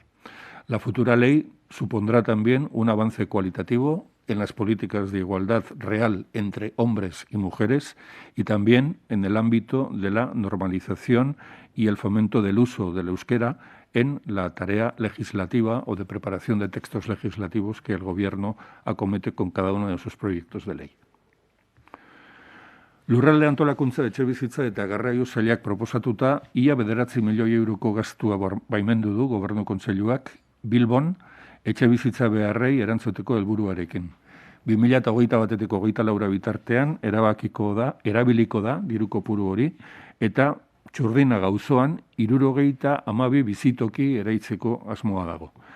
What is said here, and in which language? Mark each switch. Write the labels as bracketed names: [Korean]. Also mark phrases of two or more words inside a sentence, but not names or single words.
[Spanish] La futura ley supondrá también un avance cualitativo en las políticas de igualdad real entre hombres y mujeres y también en el ámbito de la normalización y el fomento del uso del euskera en la tarea legislativa o de preparación de textos legislativos que el Gobierno acomete con cada uno de sus proyectos de ley. [Basque] Lurralde antolakuntza etxebizitza eta garraio sailak proposatuta ia 9 milioi euroko gastua baimendu du Gobernu Kontseiluak Bilbon etxebizitza beharrei erantzuteko helburuarekin. 2021-eko 24 bitartean erabiliko da diru kopuru hori eta Txurdinaga auzoan 72 bizitoki eraitzeko asmoa dago.